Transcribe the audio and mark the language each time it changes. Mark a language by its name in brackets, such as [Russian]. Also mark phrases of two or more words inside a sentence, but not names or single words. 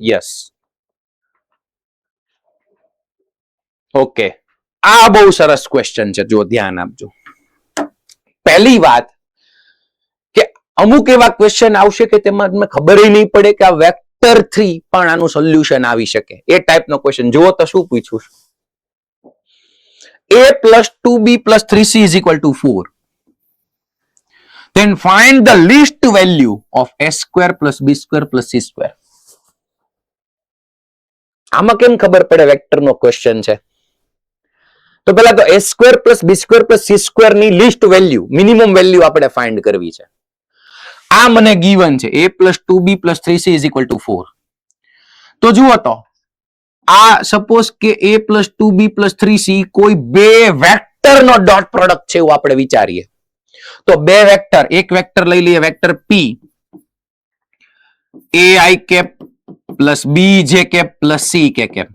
[English] yes, okay, [Gujarati] આ બહુ સરસ ક્વેશ્ચન છે, જો ધ્યાન આપજો. પહેલી વાત કે અમુક એવા ક્વેશ્ચન આવશે કે તેમાં તમને ખબર નહીં પડે કે આ વેક્ટર 3 પણ આનું સોલ્યુશન આવી શકે, એ ટાઈપનો ક્વેશ્ચન. જુઓ તો શું પૂછ્યું છે, [English] a plus 2b plus 3c is equal to 4. Then find the least value of a square plus b square plus c square. [Gujarati] આમાં કેમ ખબર પડે વેક્ટર નો ક્વેશ્ચન છે? તો પહેલા તો [English] a square plus b square plus c square [Gujarati] ની [English] least value, minimum value [Gujarati] આપણે ફાઇન્ડ કરવી છે. આ મને ગીવન છે [English] a plus 2b plus 3c is equal to 4. [Gujarati] તો જુઓ તો આ સપોઝ કે [English] a plus 2b plus 3c [Gujarati] કોઈ બે વેક્ટર નો [English] dot product [Gujarati] છે એવું આપણે વિચારીએ. તો બે વેક્ટર, એક વેક્ટર લઈ લઈએ વેક્ટર p, [English] ai cap plus b j cap plus c k cap.